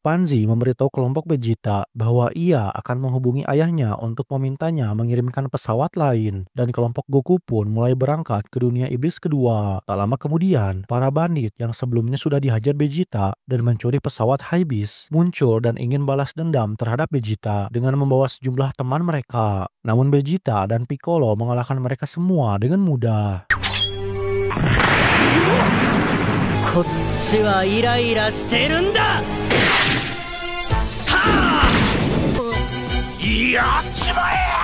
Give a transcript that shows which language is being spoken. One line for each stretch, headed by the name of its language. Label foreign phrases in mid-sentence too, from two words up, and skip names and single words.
Indonesian: Panzi memberitahu kelompok Vegeta bahwa ia akan menghubungi ayahnya untuk memintanya mengirimkan pesawat lain, dan kelompok Goku pun mulai berangkat ke dunia iblis kedua. Tak lama kemudian, para bandit yang sebelumnya sudah dihajar Vegeta dan mencuri pesawat High-Beast muncul dan ingin balas dendam terhadap Vegeta dengan membawa sejumlah teman mereka. Namun Vegeta dan Piccolo mengalahkan mereka semua dengan mudah.
Japanese: こっちはイライラしてるんだ。やっちまえ。